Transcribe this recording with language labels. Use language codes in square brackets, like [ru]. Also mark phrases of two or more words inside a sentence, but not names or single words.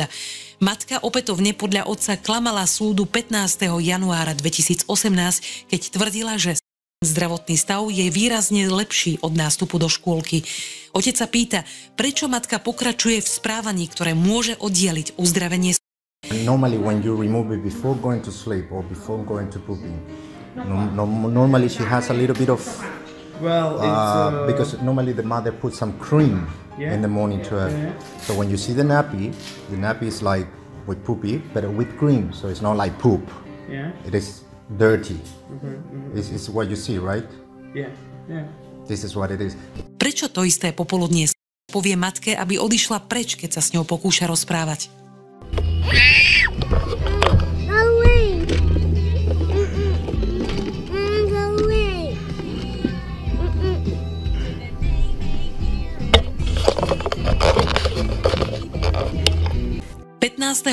[sk] Matka opätovne podľa otca klamala súdu 15. januára 2018, keď tvrdila, že zdravotný stav je výrazne lepší od nástupu do škôlky. Otec sa pýta, prečo matka pokračuje v správaní, ktoré môže oddialiť uzdravenie. [en] Normally when you remove it before going to sleep or before going to pooping, normally she has a little bit of because normally the mother puts some cream in the morning to her. So when you see the nappy is like with poopy, but with cream, so it's not like poop. It is dirty. It's what you see, right? This is what it is. [sk] Prečo to isté popoludnie povie matke, aby odišla preč, keď sa s ňou pokúša rozprávať? [en] Go away. Go away. 15.